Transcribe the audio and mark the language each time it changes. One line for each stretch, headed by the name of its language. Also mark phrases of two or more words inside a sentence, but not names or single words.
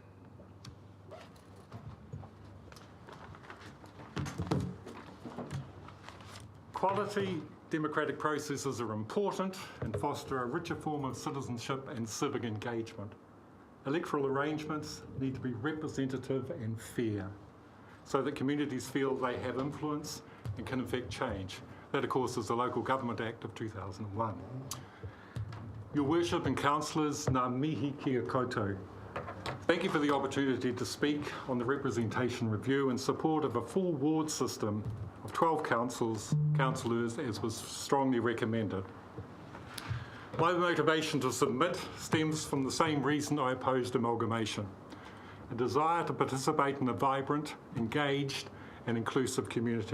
English: Quality democratic processes are important and foster a richer form of citizenship and civic engagement. Electoral arrangements need to be representative and fair so that communities feel they have influence and can affect change. That, of course, is the Local Government Act of 2001. Your Worship and Councillors,
Māori: ngā mihi kia koutou.
English: Thank you for the opportunity to speak on the representation review in support of a full ward system of 12 councillors, as was strongly recommended. My motivation to submit stems from the same reason I opposed amalgamation: a desire to participate in a vibrant, engaged and inclusive community.